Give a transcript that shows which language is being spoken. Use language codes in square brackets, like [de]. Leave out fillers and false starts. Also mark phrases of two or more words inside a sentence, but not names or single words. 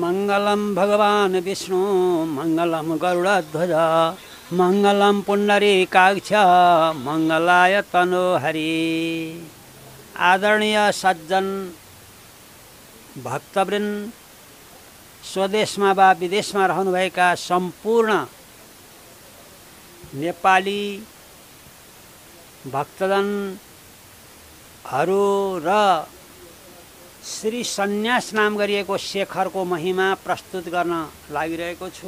[sa] मङ्गलं भगवान् विष्णु मङ्गलं गरुडध्वज मङ्गलं पुण्डरीकाक्ष मङ्गलाय तनोहरि। [ne] आदरणीय सज्जन भक्तवृन्द, स्वदेशमा वा विदेशमा रहनुभएका सम्पूर्ण नेपाली भक्तजनहरू र श्री सन्यास नाम गरिएको शेखरको महिमा प्रस्तुत गर्न लागिरहेको छु।